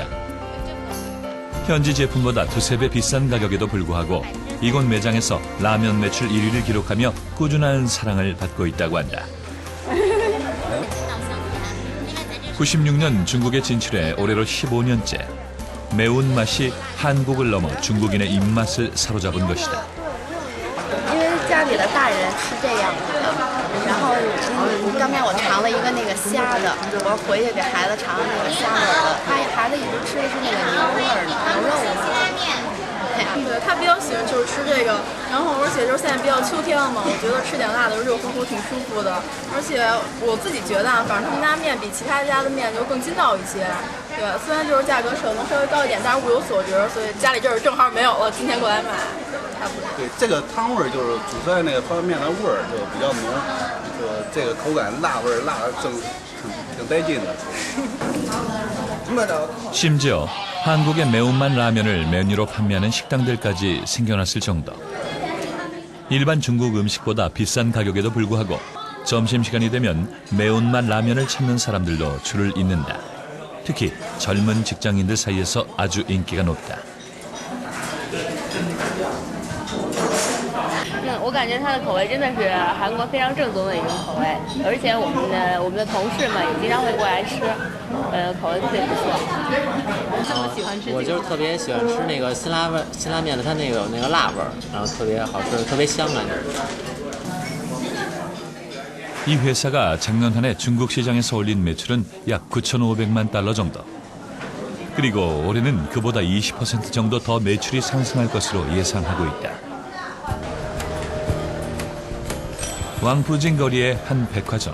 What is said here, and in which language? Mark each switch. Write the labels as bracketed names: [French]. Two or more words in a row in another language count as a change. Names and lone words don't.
[Korean] 현지 제품보다 두세 배 비싼 가격에도 불구하고 이곳 매장에서 라면 매출 1위를 기록하며 꾸준한 사랑을 받고 있다고 한다. 96년 중국에 진출해 올해로 15년째. 매운맛이 한국을 넘어 중국인의 입맛을 사로잡은 것이다. [Chinese] 因为家里的大人吃这样的，然后刚才我尝了一个那个虾的，我回去给孩子尝那个虾味儿的，孩子一直吃的是那个牛味儿的牛肉味。对他比较喜欢就是吃这个，然后而且就是现在比较秋天了嘛，我觉得吃点辣的热乎乎挺舒服的，而且我自己觉得啊，反正他们家面比其他家的面就更筋道一些。对，虽然就是价格可能稍微高一点，但是物有所值，所以家里这儿正好没有了，今天过来买，差不多。对，这个汤味儿就是煮出来那个方便面的味儿就比较浓，这个口感辣味儿辣的挺带劲的。 [Korean] 심지어 한국의 매운맛 라면을 메뉴로 판매하는 식당들까지 생겨났을 정도. 일반 중국 음식보다 비싼 가격에도 불구하고 점심시간이 되면 매운맛 라면을 찾는 사람들도 줄을 잇는다. 특히 젊은 직장인들 사이에서 아주 인기가 높다. [Chinese] 我感觉它的口味真的是韩国非常正宗的一种口味，而且我们的同事们也经常会过来吃，口味特别不错。这么喜欢吃？我就是特别喜欢吃那个辛拉面的，它那个有那个辣味儿，然后特别好吃，特别香感觉。 [Korean] 이 회사가 작년 한 해 중국 시장에서 올린 매출은 약 9,500만 달러 정도. 그리고 올해는 그보다 20% 정도 더 매출이 상승할 것으로 예상하고 있다. 왕푸진 거리의 한 백화점.